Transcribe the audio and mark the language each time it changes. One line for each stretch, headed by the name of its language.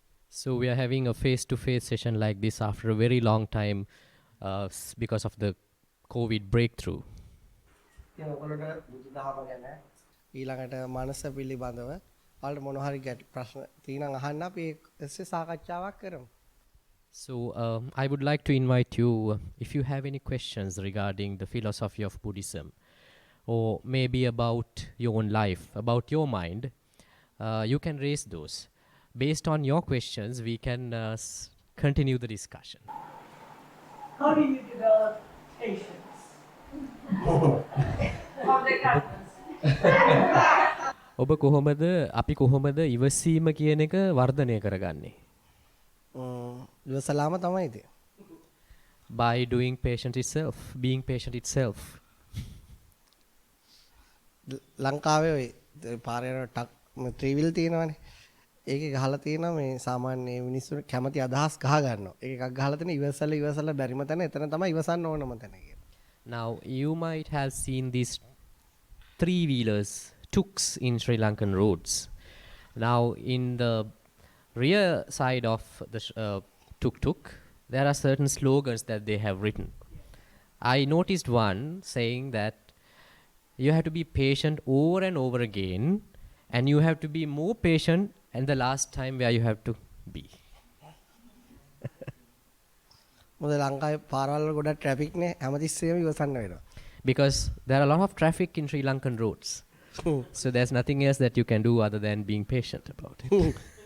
English: So we are having a face-to-face session like this after a very long time because of the COVID breakthrough.
Sinhala: ඉතින් ඔයගොල්ලෝට බුදුදහම ගැන ඊළඟට මනස පිළිබඳව ඔයාලට මොන හරි ප්‍රශ්න තියෙනවා අහන්න අපි ඒකසේ සාකච්ඡාවක් කරමු.
English: So I would like to invite you, if you have any questions regarding the philosophy of Buddhism, or maybe about your own life, about your mind, you can raise those. Based on your questions, we can continue the discussion. How do you develop patience? From the kindness.
Sinhala: ඔබ කොහොමද අපි කොහොමද ඉවසීම කියන එක වර්ධනය කරගන්නේ? ඉවසලාම තමයි ඉතින්.
English: By doing patient itself, being patient itself.
Sinhala: ලංකාවේ ඔය පාරේ යන ටක් ත්‍රිවිල් තියෙනවනේ. ඒකේ ගහලා තියෙනවා මේ සාමාන්‍ය මිනිස්සු කැමති අදහස් ගහ ගන්නවා. ඒක එකක් ගහලා තියෙන ඉවසලා බැරිම තැන එතන තමයි ඉවසන්න ඕනම තැන කියලා.
English: Now you might have seen these three-wheelers, tuks in Sri Lankan roads. Now in the rear side of the tuk-tuk, there are certain slogans that they have written. I noticed one saying that you have to be patient over and over again, and you have to be more patient and the last time where you have to be.
Sinhala: මොකද ලංකාවේ පාරවල් වල ගොඩක් traffic නේ හැමතිස්සෙම ඉවසන්න වෙනවා.
English: Because there are a lot of traffic in Sri Lankan roads. So there's nothing else that you can do other than being patient about it.